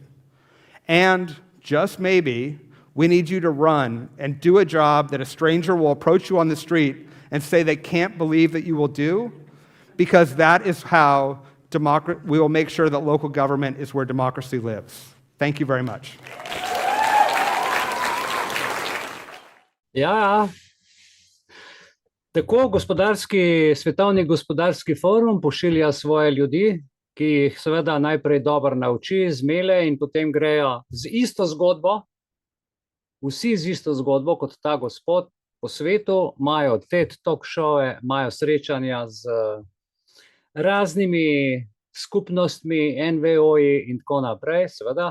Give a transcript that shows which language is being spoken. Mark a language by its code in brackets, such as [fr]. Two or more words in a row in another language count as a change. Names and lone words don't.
[en] And just maybe, we need you to run and do a job that a stranger will approach you on the street and say they can't believe that you will do, because that is how we will make sure that local government is where democracy lives. Thank you very much. [sl] Ja, tako Svetovni gospodarski forum pošilja svoje ljudi, ki jih seveda najprej dobro nauči, zmele in potem grejo z isto zgodbo, vsi z isto zgodbo kot ta gospod po svetu, imajo TED talk showe, imajo srečanja z raznimi skupnostmi, NVO-ji in tako naprej, seveda.